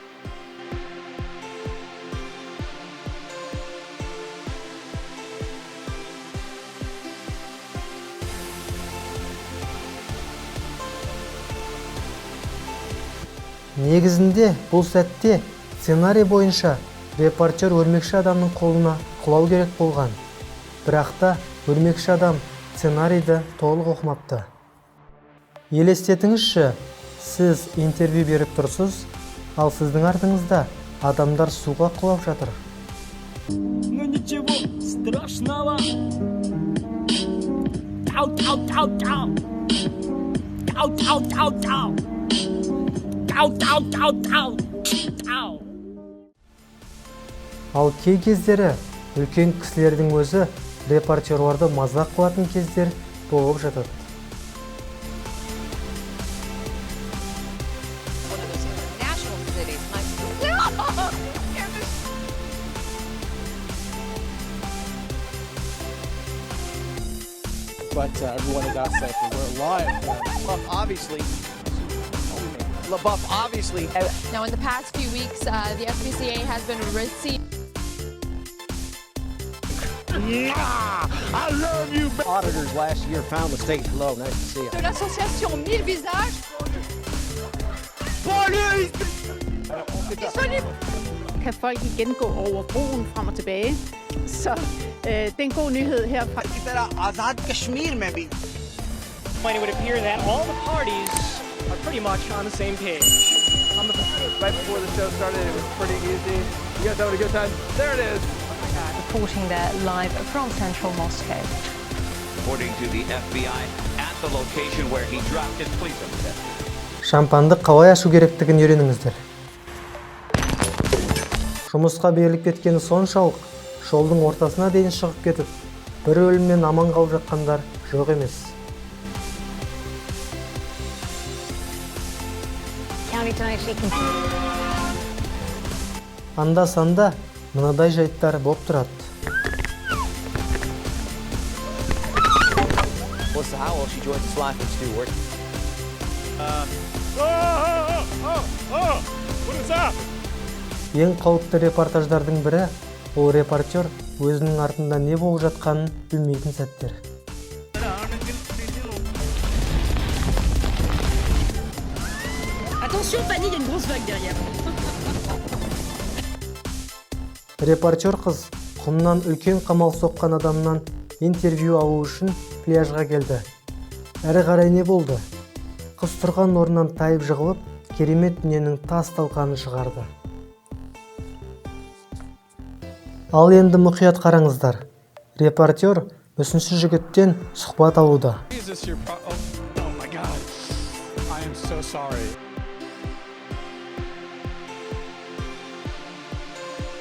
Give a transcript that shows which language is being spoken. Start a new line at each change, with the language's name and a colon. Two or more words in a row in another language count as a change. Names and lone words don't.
Kazakh: Негізінде бұл сәтте сценарий бойынша репортер өрмекші адамның қолына құлау керек болған. Бірақ та өрмекші адам сценарийді толық оқымапты. Елестетіңізші, сіз интервью беріп тұрсыз, ал сіздің артыңызда адамдар суға құлап жатыр.
Russian: Ну ничего страшного. Тау-тау-тау-тау. Тау-тау-тау-тау. Тау-тау-тау-тау. Тау.
Kazakh: Ал кей кездері үлкен кісілердің өзі репортерларды мазақ қылатын кездер болып жатады.
English: But everyone had asked that we're live. LaBeouf obviously. Now, in the past few weeks, the SPCA has been ritzy. I love you. Auditors last year found the state low. Nice to see you.
French: De l'association 1000 visages.
Danish: Kan folk igen gå over broen frem og tilbage. Så det er en god nyhed herfra.
English: It would appear that all the parties are pretty much on the same page. Right before the show started, it was pretty easy. You guys having a good time? There it is. Reporting there live from central Moscow. According to the FBI, at the location where he dropped his police officer.
Kazakh: Шампанды қалай ашу керектігін үйреніңіздер. Жұмысқа беріліп кеткені соншалық, жолдың ортасына дейін шығып кетіп, бір өлімнен аман қалып жатқандар жоқ емес. Анда-санда мынадай жайттар болып тұрады.
English: Melissa Howell, she joins us live from Stewart. What is that?
Kazakh: Ең қауіпті репортаждардың бірі, ол репортер өзінің артында не болып жатқанын білмейтін сәттер.
French: Attention, Fanny, il y a une grosse vague derrière.
Kazakh: Репортер қыз құмнан үлкен қамал соққан адамнан интервью алу үшін пляжға келді. Әрі қарай не болды? Қыз тұрған орнынан тайып жығылып, керемет дүниенің тас талқанын шығарды. Ал енді мұқият қараңыздар. Репортер мүсінші жігіттен сұхбат алуда.
English: Oh my God. I am so sorry.